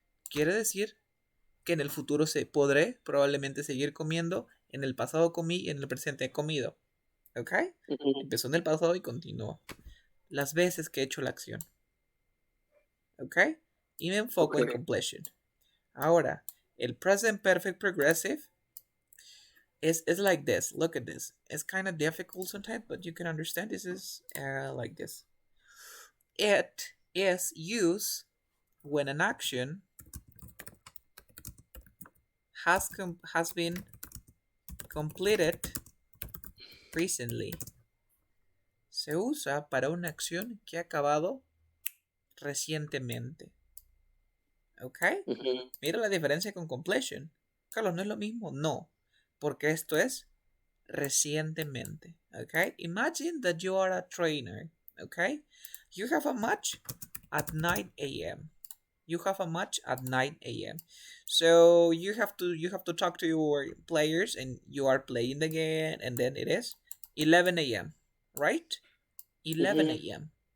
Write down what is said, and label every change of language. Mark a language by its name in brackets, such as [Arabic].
[Spanish] Quiere decir que en el futuro podré probablemente seguir comiendo. En el pasado comí y en el presente he comido. ¿Ok? Empezó en el pasado y continuó. Las veces que he hecho la acción. ¿Ok? Y me enfoco en completion. Ahora, el [English] present perfect progressive is like this. Look at this. It's kind of difficult sometimes, but you can understand. This is like this. It is used when an action has been completed recently. [Spanish] Se usa para una acción que ha acabado recientemente. ¿Ok? Mira la diferencia con completion. Carlos, ¿no es lo mismo? No, porque esto es recientemente. Okay? [English] Imagine that you are a trainer. Okay? You have a match at 9 a.m. You have a match at 9 a.m. So you have to talk to your players and you are playing the game and then it is 11 a.m. Right? 11 a.m.